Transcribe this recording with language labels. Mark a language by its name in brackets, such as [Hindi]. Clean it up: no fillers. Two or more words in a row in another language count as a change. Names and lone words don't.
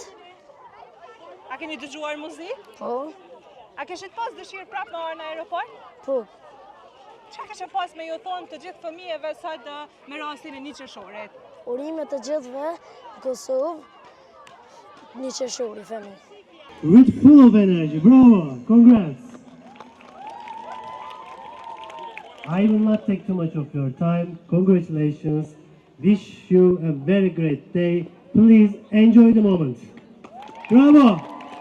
[Albanian] A keni dëgjuar muzikë? Po. A kishit pas dëshirë prapë me arë në aeroport? Po. Çka kishit pas me ju thonë të gjithë fëmijëve sot me rastin e 1 qershorit? Urime të gjithëve në Kosovë, 1 qershori fëmijë. [English] With full of energy, bravo, congrats. I will not take too much of your time. Congratulations. Wish you a very great day. Please enjoy the moment. Bravo.